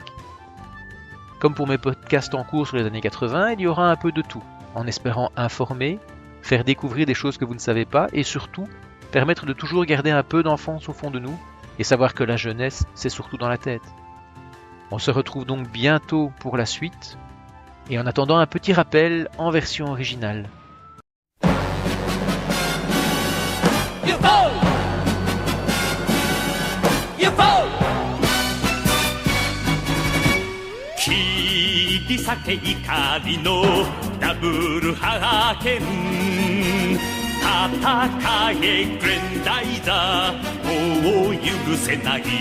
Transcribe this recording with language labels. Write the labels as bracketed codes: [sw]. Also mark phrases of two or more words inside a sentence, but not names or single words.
[fr] Comme pour mes podcasts en cours sur les années 80, il y aura un peu de tout, en espérant informer, faire découvrir des choses que vous ne savez pas et surtout permettre de toujours garder un peu d'enfance au fond de nous et savoir que la jeunesse, c'est surtout dans la tête. On se retrouve donc bientôt pour la suite et en attendant un petit rappel en version originale. [ja] 切り裂け怒りのダブルハーケン戦えグレンダイザーもう許せない